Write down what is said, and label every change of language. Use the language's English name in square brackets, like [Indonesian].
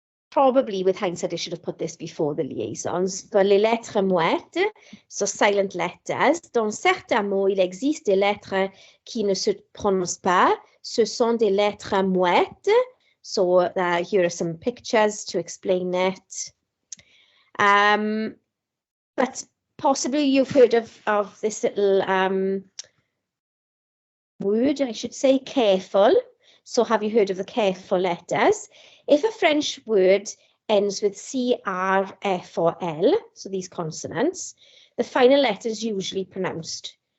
[English] Probably with hindsight, I should have put this before the liaisons. [French] For les lettres muettes, [English] so silent letters, [French] dans certains mots, il existe des lettres qui ne se prononcent pas. Ce sont des lettres muettes. [English] So here are some pictures to explain it. But possibly you've heard of this little word, I should say, careful. So have you heard of the careful letters? If a French word ends with C, R, F, or L, so these consonants, the final letter is usually pronounced.